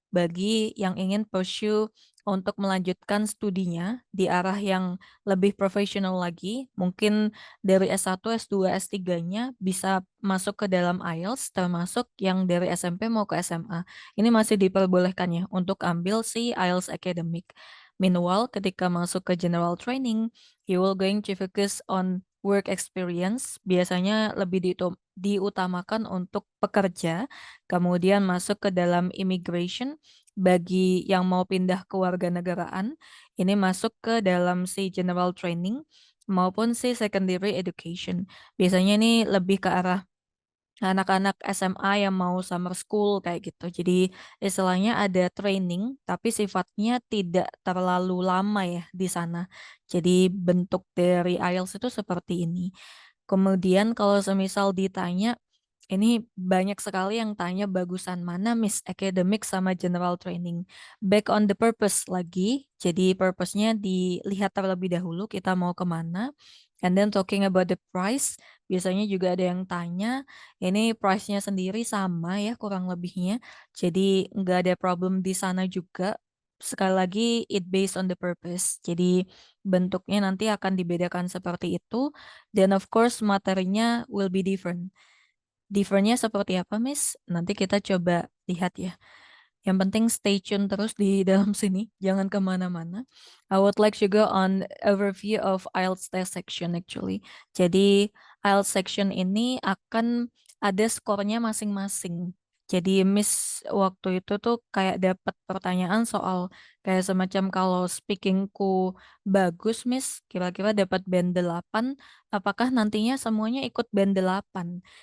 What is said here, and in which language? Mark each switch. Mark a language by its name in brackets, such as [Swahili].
[Indonesian] bagi yang ingin pursue untuk melanjutkan studinya di arah yang lebih profesional lagi. Mungkin dari S1, S2, S3-nya bisa masuk ke dalam IELTS, termasuk yang dari SMP mau ke SMA. Ini masih diperbolehkan ya untuk ambil si IELTS Academic. [English] Meanwhile, [Indonesian] ketika masuk ke [English] general training, you will going to focus on work experience. [Indonesian] Biasanya lebih diutamakan untuk pekerja, kemudian masuk ke dalam immigration bagi yang mau pindah ke warga negaraan, ini masuk ke dalam si general training maupun si secondary education. Biasanya ini lebih ke arah anak-anak SMA yang mau summer school kayak gitu. Jadi istilahnya ada training, tapi sifatnya tidak terlalu lama ya di sana. Jadi bentuk dari IELTS itu seperti ini. Kemudian kalau semisal ditanya, ini banyak sekali yang tanya bagusan mana Miss Academic sama General Training. [English] Back on the purpose [Indonesian] lagi, jadi purpose-nya dilihat terlebih dahulu kita mau kemana. [English] And then talking about the price, [Indonesian] biasanya juga ada yang tanya, ini price-nya sendiri sama ya kurang lebihnya. Jadi nggak ada problem di sana juga. Sekali lagi, [English] it based on the purpose. [Indonesian] Jadi bentuknya nanti akan dibedakan seperti itu. Dan [English] of course [Indonesian] materinya [English] will be different. [Indonesian] Differentnya seperti apa, Miss? Nanti kita coba lihat ya. Yang penting stay tune terus di dalam sini, jangan kemana-mana. [English] I would like to go on overview of IELTS test section actually. [Indonesian] Jadi IELTS section ini akan ada skornya masing-masing. Jadi Miss waktu itu tuh kayak dapat pertanyaan soal kayak semacam kalau speakingku bagus Miss, kira-kira dapat band 8, apakah nantinya semuanya ikut band 8?